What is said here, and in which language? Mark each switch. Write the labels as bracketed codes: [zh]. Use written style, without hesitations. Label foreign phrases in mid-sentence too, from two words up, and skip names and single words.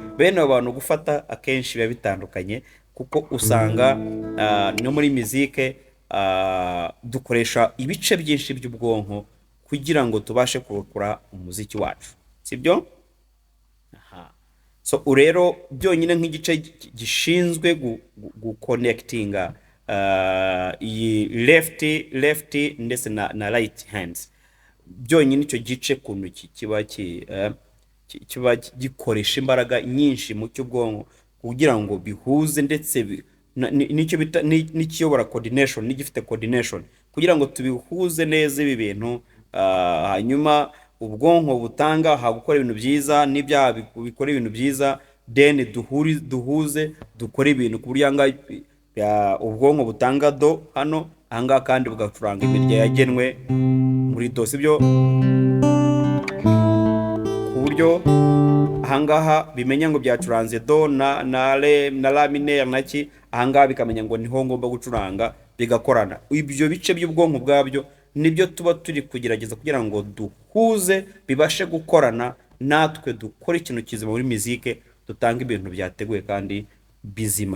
[rw] Bene abo bantu gufata akenshi biba bitandukanye, kuko usanga no muri muzike dukoresha ibice byinshi by'ubwonko kugira ngo tubashe kurokora umuziki wacu, sibyo? So rero byonyine nk'igice gishinzwe guconnectinga iyi left ndetse na right hands, byonyine icyo gice kuntu kiba gikoresha imbaraga nyinshi mu cy'ubwonko kugira ngo bihuze, ndetse nicyo bita n'ikiyobora coordination, n'igifite coordination kugira ngo tubihuze neza ibi bintu, hanyuma ubwonko butanga gukora ibintu byiza, n'ibyaha bikora ibintu byiza, then duhuze dukora ibintu ku buryo ubwonko butanga do hano, ahangaha kandi bugacuranga imirya yagenwe muri do, sibyo? Ku buryo ahangaha bimenya ngo byacuranze do na [fr] la mineur [rw] naki, ahangaha bikamenya ngo niho ngomba gucuranga, bigakorana. Ibyo bice by'ubwonko bwabyo nibyo tuba turi kugerageza kugira ngo duhuze, bibashe gukorana, natwe dukora ikintu kizima muri muzike, dutanga ibintu byateguwe kandi bizima.